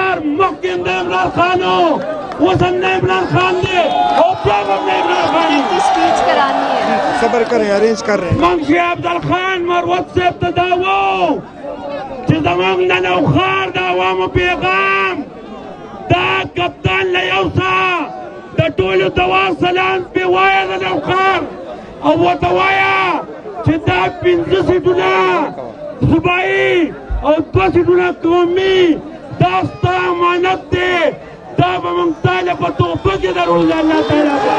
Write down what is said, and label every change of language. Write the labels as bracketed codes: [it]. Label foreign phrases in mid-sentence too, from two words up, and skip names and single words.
[ps] مخکې د عمران خان اوس هم د عمران خان دی او بیا به هم د عمران خان دی. [ur] صبر کریں ارینج کر رہے ہیں. [ps] منشي عبدالخان مروت صاحب ته دا وو چې زموږ د نوښار د عوامو پیغام دا کپتان له یوسه د ټولو دوا سلام پې وایه د نوښار او ورته وایه چې دا 5 سیټونه صوبایي او 2 سیټونه قومي دا ستا امانت دی دا به موږ تا له په تحفه کې درو د الله تعالی